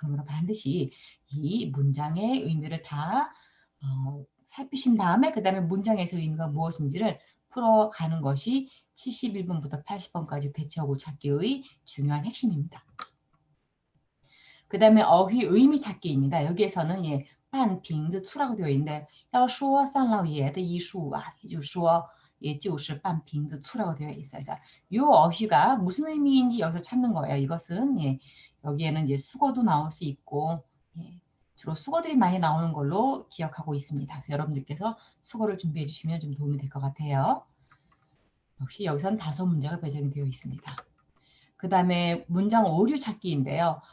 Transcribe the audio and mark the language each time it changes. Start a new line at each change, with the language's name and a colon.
Korean: 그러므로 반드시 이 문장의 의미를 다 살피신 다음에 그 다음에 문장에서 의미가 무엇인지를 풀어가는 것이 71번부터 80번까지 대체어구 찾기의 중요한 핵심입니다. 그 다음에 어휘 의미 찾기입니다. 여기에서는 반핑 추라고 되어 있는데
Chinese: 要说三老爷的医术啊也就是说也就是半瓶子
Korean: 추라고 되어 있어요. 이 어휘가 무슨 의미인지 여기서 찾는 거예요. 이것은 여기에는 이제 수거도 나올 수 있고 주로 수거들이 많이 나오는 걸로 기억하고 있습니다. 그래서 여러분들께서 수거를 준비해 주시면 좀 도움이 될 것 같아요. 역시 여기서는 5문제가 배정이 되어 있습니다. 그 다음에 문장 오류 찾기인데요.